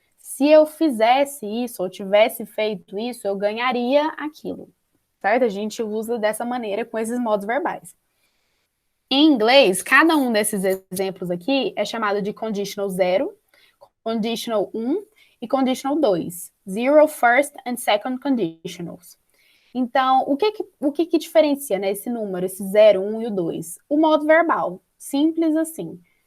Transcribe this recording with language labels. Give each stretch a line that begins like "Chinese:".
Portuguese: Se eu fizesse isso ou tivesse feito isso, eu ganharia aquilo. Certo? A gente usa dessa maneira com esses modos verbais. Em inglês, cada um desses exemplos aqui é chamado de conditional 0, conditional 1 e conditional 2.
English: Zero, first and second conditionals.
Portuguese: Então, o que diferencia, né, esse número, esse 0, 1 e o 2? O modo verbal, simples assim.